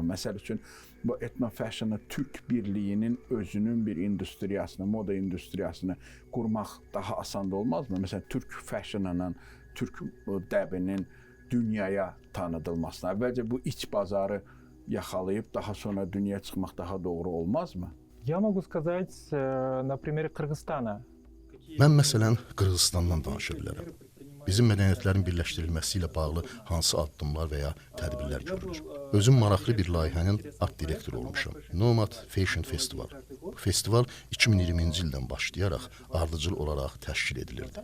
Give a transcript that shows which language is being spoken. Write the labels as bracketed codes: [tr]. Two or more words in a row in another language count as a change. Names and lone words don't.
[az] Məsəl üçün bu etnofashionı, Türk birliyinin özünün bir industriyasını, moda industriyasını qurmaq daha asan olmazmı? Məsələn Türk fashionunun, Türk dəbinin dünyaya tanıdılmasına, əvvəlcə bu iç bazarı yaxalayıb daha sonra dünyaya çıxmaq daha doğru olmazmı? [ru] Я могу сказать на примере Кыргызстана. [az] Mən məsələn Qırğızstandan danışa bilərəm. Bizim mədəniyyətlərin birləşdirilməsi ilə bağlı hansı addımlar və ya tədbirlər görülür. Özüm maraqlı bir layihənin art direktoru olmuşam. Nomad Fashion Festival. Bu festival 2020-ci ildən başlayaraq ardıcıl olaraq təşkil edilirdi.